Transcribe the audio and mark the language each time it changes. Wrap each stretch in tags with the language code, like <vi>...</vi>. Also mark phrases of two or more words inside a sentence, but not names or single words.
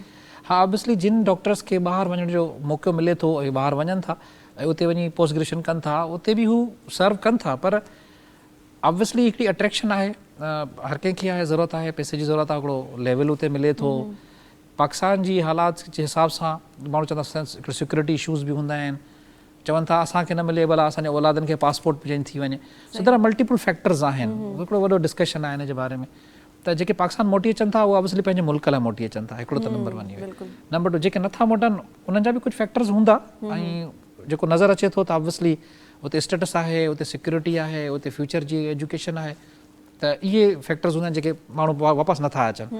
<sd>हाँ, ऑब्वियसली जिन डॉक्टर्स खे ॿाहिरि वञण जो मौक़ो मिले थो ऐं ॿाहिरि वञनि था ऐं उते वञी</sd> <en>post graduation</en> <sd>कनि था, उते बि हू सर्व कनि था, पर ऑब्वियसली हिकिड़ी अट्रैक्शन आहे, हर कंहिंखे आहे, ज़रूरत आहे, पैसे जी ज़रूरत आहे, हिकिड़ो लेवल उते मिले थो। पाकिस्तान जी हालात जे हिसाब सां माण्हू चवंदा हिकिड़े</sd> <en>security issues</en> <sd>बि हूंदा आहिनि, चवनि था असांखे न मिले भला असांजे औलादनि खे पासपोर्ट बि चेंज थी वञे।</sd> <en>so there are multiple factors</en> <sd>आहिनि, हिकिड़ो वॾो डिस्कशन आहे हिन जे बारे में। त जेके पाकिस्तान मोटी अचनि था उहे ऑब्वियसली पंहिंजे मुल्क लाइ मोटी अचनि था, हिकिड़ो त नंबर 1 इहो। नंबर 2, जेके नथा मोटनि उन्हनि जा बि कुझु फैक्टर्स हूंदा, ऐं जेको नज़र अचे थो त ऑब्वियसली उते स्टेटस आहे, उते सिक्योरिटी आहे, उते फ्यूचर जी एजुकेशन आहे, त इहे फैक्टर्स हूंदा आहिनि जेके माण्हू वापसि नथा अचनि।</sd>